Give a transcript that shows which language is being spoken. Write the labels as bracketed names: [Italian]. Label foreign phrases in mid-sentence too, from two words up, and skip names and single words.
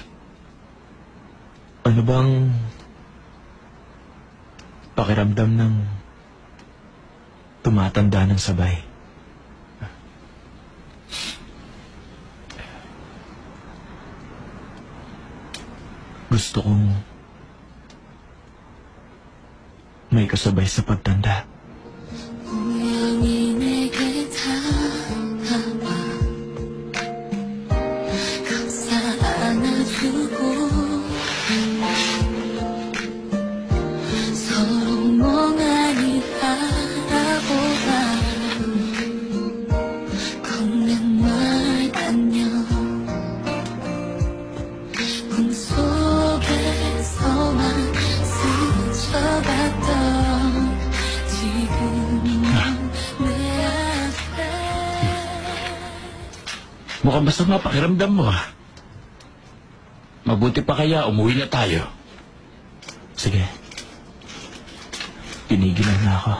[Filipino] Ano bang pakiramdam ng tumatanda ng sabay? Gusto kong may kasabay sa pagtanda. [Korean] 우연히 내게 다가와 감싸 안아주고 서로 멍하니 바라보다 걷는 말 안녕 꿈속에서만 스쳐갔던 [Filipino] Mukhang masama pakiramdam mo, ha? Mabuti pa kaya umuwi na tayo. Sige. Pinigilan na ako.